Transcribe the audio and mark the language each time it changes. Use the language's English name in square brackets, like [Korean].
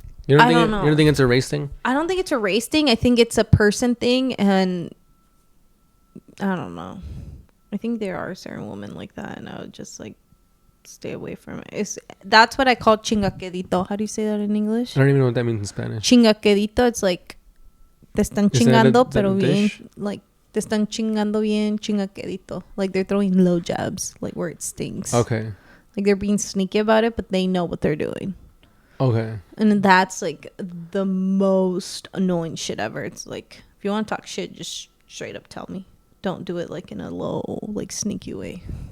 [English] You don't think it's a race thing? I don't think it's a race thing. I think it's a person thing. And... I don't know. I think there are certain women like that. And I would just, like... stay away from it. That's what I call chingaquedito. How do you say that in English? I don't even know what that means in Spanish. [Spanish] Chingaquedito, [English] it's like [Spanish] te están chingando, pero bien, [English] like [Spanish] te están chingando bien chingaquedito. [English] Like they're throwing low jabs, like where it stings. Okay. Like they're being sneaky about it, but they know what they're doing. Okay. And that's like the most annoying shit ever. It's like, if you want to talk shit, just straight up tell me. Don't do it like in a low, like sneaky way.